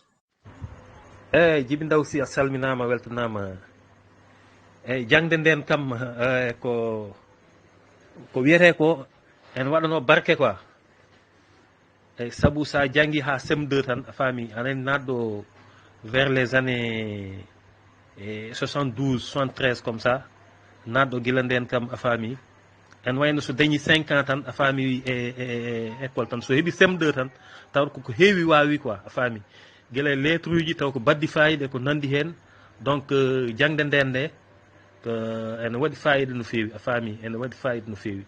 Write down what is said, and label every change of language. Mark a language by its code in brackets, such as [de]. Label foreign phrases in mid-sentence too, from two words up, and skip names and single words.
[ff] eyyi Djiby Ndaw Sy a salminama, weltanama. eyyi jangde nden kam ko wiyete ko en waɗano barke quoi. eyyi saabu sa janggui ha CM2 tan a faami anen natɗo [fr] vers les années 72 73 comme ça, [ff] natɗo guila nden kam a faami en wayno so dañi 5 ans tan a faami e école tan, so heeɓi CM2 tan taw koko heewi wawi quoi. A faami guila lettre uji taw ko baddi fayida ko nandi hen. Donc jangde nden nde ene waɗi fayida no fewi, a faami ene waɗi fayida no fewi.